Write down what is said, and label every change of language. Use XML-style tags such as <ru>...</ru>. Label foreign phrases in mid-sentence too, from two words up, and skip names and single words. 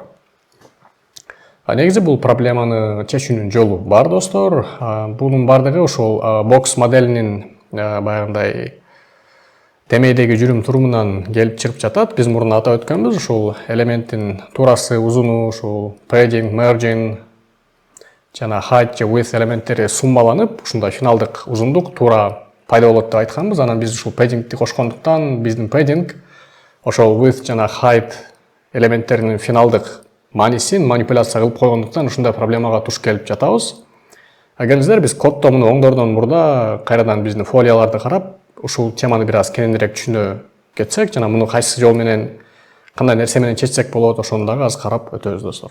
<ky>Негизи бул проблеманы чечүүнүн жолу бар, достор. Бунун бардыгы ушул бокс моделинин баягындай темейдеги жүрүм турумунан келип чыгып жатат. Биз мурун атап өткөнбүз, ушул элементтин туурасы, узуну, ушул</ky> <en>padding, margin</en> <ky>жана height же width элементтери суммаланып, ушундай финалдык узундук туура пайда болот деп айтканбыз. Анан биз ушул paddingти кошкондуктан биздин padding ошол width жана height элементтеринин финалдык маанисин манипуляция кылып койгондуктан ушундай проблемага туш келип жатабыз. Келиңиздер, биз коддо муну оңдоордон мурда кайрадан биздин фолияларды карап, ушул теманы бир аз кененирээк түшүнө кетсек, жана муну кайсы жол менен кандай нерсе менен чечсек болот, ошону дагы аз карап өтөбүз достор.</ky>